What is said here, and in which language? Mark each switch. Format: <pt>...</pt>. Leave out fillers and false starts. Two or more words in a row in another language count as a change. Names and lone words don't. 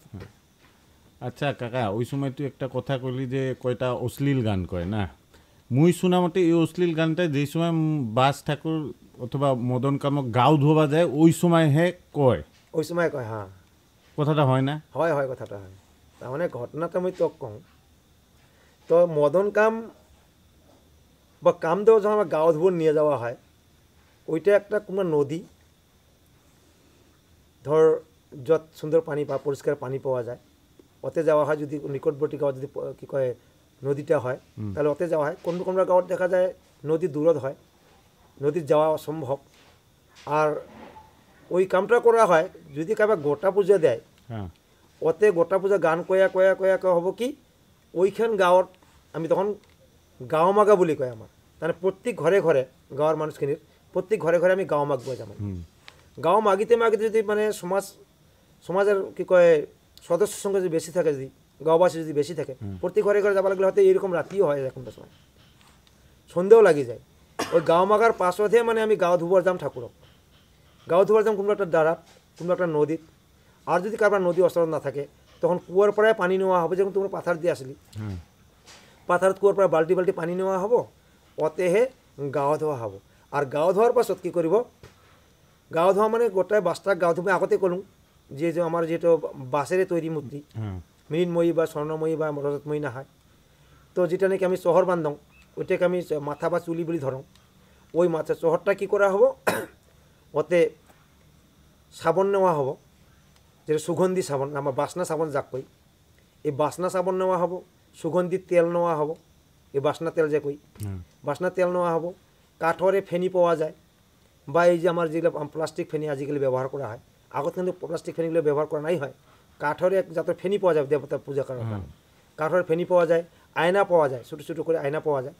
<rkt>আচ্ছা কাকা, ওই সময় তুই একটা কথা কইলি যে কয়টা অশ্লীল গান কয় না, মুই শোনা মতে এই অশ্লীল গানটা যেই সময় বাস ঠাকুর অথবা মদন কামক গাও ধোবা যায় ওই সময় হে কয়, ওই সময় কয়, হ্যাঁ কথাটা হয় না? হয় হয় কথাটা হয়। তার মানে ঘটনাটা আমি তোক কওঁ, তো মদন কাম বা কাম দেওয়া যখন আমার গাঁও ধুবো নিয়ে যাওয়া হয়, ওইটা একটা কোনো নদী ধর যত সুন্দর পানি বা পরিষ্কার পানি পাওয়া যায়, ওতে যাওয়া হয়। যদি নিকটবর্তী গাঁও যদি কী কয় নদীটা হয় তাহলে ওতে যাওয়া হয়। কোনো কোনো গাঁৱত দেখা যায় নদী দূরত হয়, নদীর যাওয়া অসম্ভব। আর ওই কামটা করা হয় যদি কারবা গোটা পূজা দেয়, ওতে গোটা পূজা গান কয়া কয়া কয়া কয়া হব কি ওইখান গাঁৱত আমি তখন গাঁও মাগা বুলি কয় আমার, তাহলে প্রত্যেক ঘরে ঘরে গাঁৱৰ মানুষখিনির প্রত্যেক ঘরে ঘরে আমি গাঁও মাগবো যেমন। গাঁও মাগিতে মাগিতে যদি মানে সমাজের কি কয় সদস্যের সঙ্গে যদি বেশি থাকে, যদি গাঁওবাসী যদি বেশি থাকে, প্রত্যেক ঘরে ঘরে যাবা লাগলে হয়তো এইরকম রাতিও হয়, এরকমটা সময় সন্দেহ লাগি যায়। ওই গাঁও মাগার পাশে মানে আমি গাঁও ধুবার যাম ঠাকুরক, গাঁও ধুবার যাম কোনো একটা দাঁড়াত, কোনো একটা নদীত। আর যদি কারবার নদী অস্ত্র না থাকে তখন কুয়ার পাড়ায় পানি নেওয়া হবে, যেমন তোমরা পাথার দিয়ে আসলি, পাথারত কুয়ার পাড়ায় বাল্টি বাল্টি পানি নেওয়া হব, অতেহে গাঁও ধোয়া হব। আর গাঁও ধোয়ার পাছত কী করিব, গাঁও ধোয়া মানে গোটায় বাসটা গাঁও ধুবে আগতে কলুম যে আমার যেটা বাঁশের তৈরি মূর্তি, মৃন্ময়ী বা স্বর্ণময়ী বা রজতময়ী না হয়, তো যেটা নাকি আমি শহর বান্ধং ওইটাকে আমি মাথা বা চুলি বলি ধরং। ওই মাছের চহরটা কী করা হবো ওতে সাবন নেওয়া হবো, যেটা সুগন্ধি সাবন, আমার বাসনা সাবন যাক কই, এই বাসনা সাবন নেওয়া হবো, সুগন্ধি তেল নেওয়া হবো, এই বাসনা তেল যে কই বাসনা তেল নেওয়া হবো, কাঠরে ফেনি পাওয়া যায়, বা এই যে আমার যেগুলো প্লাস্টিক ফেনি আজকাল ব্যবহার করা হয়, আগত কিন্তু প্লাস্টিক ফেনিগুলো ব্যবহার করা নাই হয়, কাঠরে যাতে ফেনি পাওয়া যায় দেবতার পূজা করার কারণে, কাঠরে ফেনি পাওয়া যায়, আয়না পাওয়া যায়, ছোটো ছোটো করে আয়না পাওয়া যায়।</rkt>